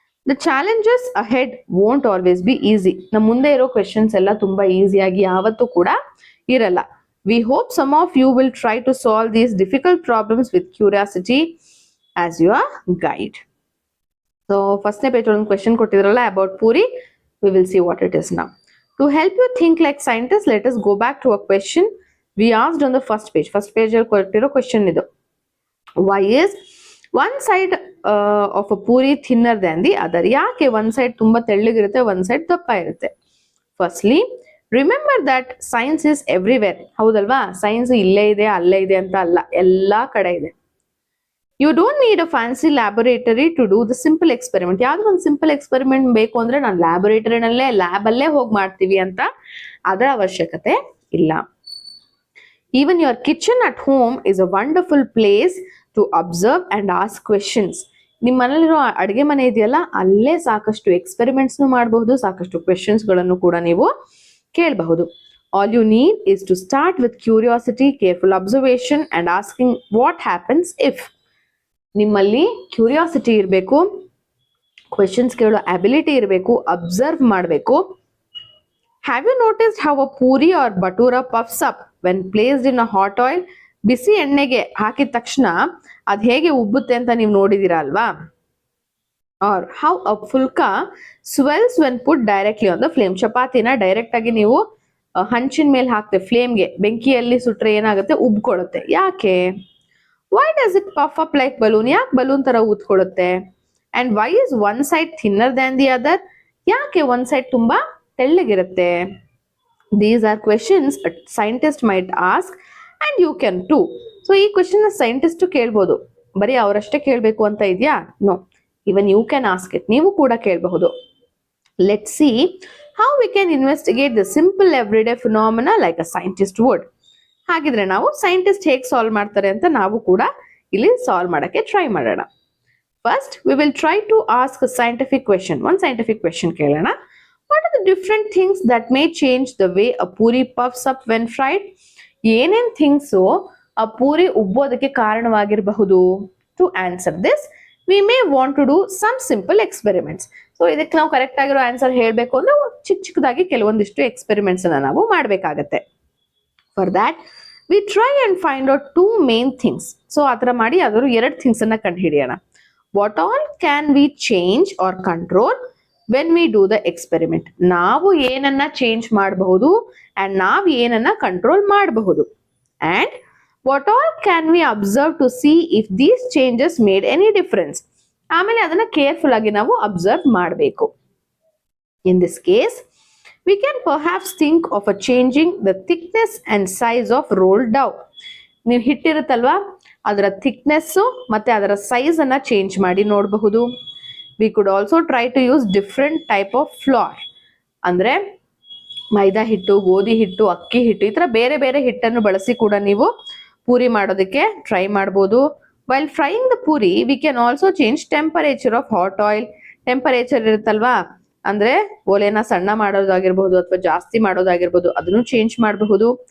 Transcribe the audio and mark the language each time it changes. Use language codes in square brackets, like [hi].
[en] The challenges ahead won't always be easy. [kn] ನಮ್ಮ ಮುಂದೆ ಇರೋ ಕ್ವೆಶನ್ಸ್ ಎಲ್ಲ ತುಂಬಾ ಈಸಿಯಾಗಿ ಯಾವತ್ತೂ ಕೂಡ ಇರಲ್ಲ. [en] We hope some of you will try to solve these difficult problems with curiosity as your guide. So first page [kn] ಒಂದು [en] question [kn] ಕೊಟ್ಟಿದ್ರಲ್ಲ [en] about Puri, we will see what it is now. To help you think like scientists, let us go back to a question we asked on the first page. [kn] First page ಅಲ್ಲಿ ಕೊಟ್ಟಿರೋ question ಇದು. [en] Why is one side of a puri thinner than the other? [kn] ಯಾಕೆ one side ತುಂಬಾ ತೆಳ್ಳಗಿರುತ್ತೆ, one side ದಪ್ಪ ಇರುತ್ತೆ? [en] Firstly, remember that science is everywhere. [kn] ಹೌದಲ್ವಾ, science ಇಲ್ಲೇ ಇದೆ ಅಲ್ಲೇ ಇದೆ ಅಂತ ಅಲ್ಲ, ಎಲ್ಲಾ ಕಡೆ ಇದೆ. [en] You don't need a fancy laboratory to do the simple experiment. [kn] ಯಾವ್ದು ಒಂದು ಸಿಂಪಲ್ ಎಕ್ಸ್ಪೆರಿಮೆಂಟ್ ಬೇಕು ಅಂದ್ರೆ ನಾನು ಲ್ಯಾಬೊರೇಟರಿನಲ್ಲೇ ಲ್ಯಾಬ್ ಅಲ್ಲೇ ಹೋಗಿ ಮಾಡ್ತೀವಿ ಅಂತ ಅದರ ಅವಶ್ಯಕತೆ ಇಲ್ಲ. [en] Even your kitchen at home is a wonderful place to observe and ask questions. [kn] ನಿಮ್ಮ ಮನೇಲಿರೋ ಅಡುಗೆ ಮನೆ ಇದೆಯಲ್ಲ, ಅಲ್ಲೇ ಸಾಕಷ್ಟು ಎಕ್ಸ್ಪೆರಿಮೆಂಟ್ಸ್ ಮಾಡಬಹುದು, ಸಾಕಷ್ಟು ಕ್ವೆಶನ್ಸ್ ಗಳನ್ನು ಕೂಡ ನೀವು ಕೇಳಬಹುದು. [en] All you need is to start with curiosity, careful observation and asking what happens if. [kn] ನಿಮ್ಮಲ್ಲಿ ಕ್ಯೂರಿಯಾಸಿಟಿ ಇರಬೇಕು, ಕ್ವೆಶನ್ಸ್ ಕೇಳೋ ಅಬಿಲಿಟಿ ಇರಬೇಕು, ಅಬ್ಸರ್ವ್ ಮಾಡಬೇಕು. [en] Have you noticed how a puri or bhatura puffs up when placed in a hot oil? [kn] ಬಿಸಿ ಎಣ್ಣೆಗೆ ಹಾಕಿದ ತಕ್ಷಣ ಅದು ಹೇಗೆ ಉಬ್ಬುತ್ತೆ ಅಂತ ನೀವು ನೋಡಿದೀರಾ ಅಲ್ವಾ? [en] Or how a phulka swells when put directly on the flame. [kn] ಚಪಾತಿನ direct ಆಗಿ ನೀವು ಹಂಚಿನ ಮೇಲೆ ಹಾಕ್ತೆ, ಫ್ಲೇಮ್ಗೆ ಬೆಂಕಿಯಲ್ಲಿ ಸುಟ್ರೆ ಏನಾಗುತ್ತೆ, ಉಬ್ಕೊಳ್ಳುತ್ತೆ. ಯಾಕೆ? [en] Why does it puff up like balloon? [kn] ಯಾಕೆ ಬಲೂನ್ ತರ ಊದ್ಕೊಳ್ಳುತ್ತೆ? [en] And why is one side thinner than the other? [kn] ಯಾಕೆ ಒಂದ್ ಸೈಡ್ ತುಂಬಾ ತೆಳ್ಳಗಿರುತ್ತೆ? [en] These are questions scientist might ask and you can too. [kn] So ಈ ಕ್ವೆಶನ್ ಸೈಂಟಿಸ್ಟ್ ಕೇಳ್ಬೋದು, ಬರೀ ಅವರಷ್ಟೇ ಕೇಳ್ಬೇಕು ಅಂತ ಇದೆಯಾ? [en] No, even you can ask it. [kn] ನೀವು ಕೂಡ ಕೇಳಬಹುದು. [en] Let's see how we can investigate the simple everyday phenomena like a scientist would. [kn] ಹಾಗಿದ್ರೆ ನಾವು ಸೈಂಟಿಸ್ಟ್ ಹೇಗೆ ಸಾಲ್ವ್ ಮಾಡ್ತಾರೆ ಅಂತ ನಾವು ಕೂಡ ಇಲ್ಲಿ ಸಾಲ್ವ್ ಮಾಡಕ್ಕೆ ಟ್ರೈ ಮಾಡೋಣ. [en] First, we will try to ask a scientific question. One scientific question [kn] ಕೇಳೋಣ. [en] What are the different things that may change the way a puri puffs up when fried? [kn] ಏನೇನ್ things ಆ ಪೂರಿ ಉಬ್ಬೋದಕ್ಕೆ ಕಾರಣವಾಗಿರಬಹುದು? [en] To answer this, we may want to do some simple experiments. [kn] So ಇದಕ್ಕೆ ನಾವು correct ಆಗಿರೋ answer ಹೇಳಬೇಕು ಅಂದ್ರೆ ಚಿಕ್ಕದಾಗಿ ಕೆಲವೊಂದಿಷ್ಟು ಎಕ್ಸ್ಪೆರಿಮೆಂಟ್ಸ್ ಅನ್ನ ನಾವು ಮಾಡಬೇಕಾಗತ್ತೆ. [en] For that we try and find out two main things. [kn] So ಆ ಥರ ಮಾಡಿ ಯಾವ್ದಾದ್ರು ಎರಡು ಥಿಂಗ್ಸ್ ಅನ್ನ ಕಂಡು ಹಿಡಿಯೋಣ. [en] What all can we change or control when we do the experiment? [kn] ನಾವು ಏನನ್ನ ಚೇಂಜ್ ಮಾಡಬಹುದು ಅಂಡ್ ನಾವು ಏನನ್ನ ಕಂಟ್ರೋಲ್ ಮಾಡಬಹುದು. And [en] what all can we observe to see if these changes made any difference? [kn] ಆಮೇಲೆ ಅದನ್ನ ಕೇರ್ಫುಲ್ ಆಗಿ ನಾವು ಅಬ್ಸರ್ವ್ ಮಾಡಬೇಕು. [en] In this case, we can perhaps think of a changing the thickness and size of rolled dough. [kn] ನೀವು ಹಿಟ್ಟಿರುತ್ತಲ್ವಾ, ಅದರ thickness ಮತ್ತೆ ಅದರ size ಅನ್ನ ಚೇಂಜ್ ಮಾಡಿ ನೋಡಬಹುದು. [en] We could also try to use different type of flour. [kn] ಅಂದ್ರೆ ಮೈದಾ ಹಿಟ್ಟು, ಗೋಧಿ ಹಿಟ್ಟು, ಅಕ್ಕಿ ಹಿಟ್ಟು, ಈ ತರ ಬೇರೆ ಬೇರೆ ಹಿಟ್ಟನ್ನು ಬಳಸಿ ಕೂಡ ನೀವು ಪೂರಿ ಮಾಡೋದಕ್ಕೆ ಟ್ರೈ ಮಾಡ್ಬೋದು. [en] While frying the puri we can also change temperature of hot oil. [kn] Temperature ಇರುತ್ತಲ್ವಾ, ಅಂದ್ರೆ ಒಲೆನ ಸಣ್ಣ ಮಾಡೋದಾಗಿರ್ಬಹುದು ಅಥವಾ ಜಾಸ್ತಿ ಮಾಡೋದಾಗಿರ್ಬಹುದು, ಅದನ್ನು ಚೇಂಜ್ ಮಾಡಬಹುದು.